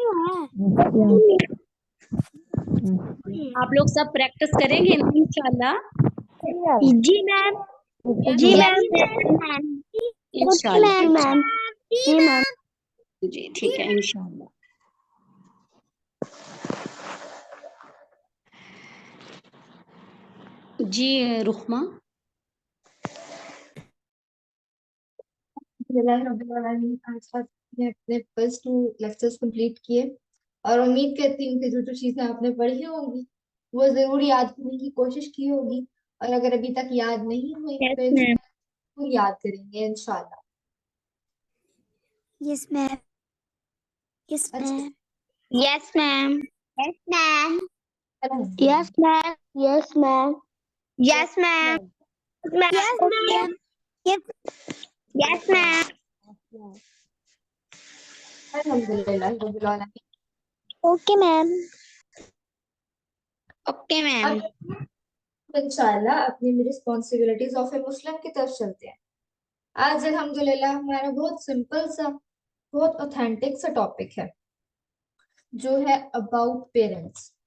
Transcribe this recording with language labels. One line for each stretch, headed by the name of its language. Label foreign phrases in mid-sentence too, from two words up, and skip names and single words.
Urdu: آپ لوگ سب پریکٹس کریں گے نا انشاءاللہ? جی میم۔ جی جی,
English: ma'am. Yes ma'am. Okay
Urdu: انشاءاللہ, میم۔ جی میم. جی، ٹھیک ہے, انشاءاللہ. جی رخما. آج آپ نے اپنے
English: first 2 lectures complete
Urdu: کیے اور امید کرتی ہوں کہ جو جو چیزیں آپ نے پڑھی ہوں گی وہ ضرور یاد کرنے کی کوشش کی ہوگی، اور اگر ابھی تک یاد نہیں ہوئی
English: Yes,
Urdu: تو
English: ma'am.
Urdu: ضرور یاد کریں گے انشاءاللہ.
English: Yes, ma'am. Yes,
Urdu: اچھا
English: ma'am. Yes, ma'am. Yes, ma'am.
Urdu: الحمدللہ.
English: Yes, ma'am. Yes, ma'am. Yes, ma'am. Yes, ma'am. Yes, yes, ma'am.
Arabic: الحمدللہ رب العالمین.
English: Okay, ma'am. Okay,
Urdu: اب
English: ma'am.
Urdu: انشاءاللہ اپنی
English: responsibilities of a Muslim
Urdu: کی طرف چلتے ہیں. آج الحمدللہ ہمارا بہت سمپل سا بہت اوتھینٹک سا ٹاپک ہے جو ہے
English: about parents.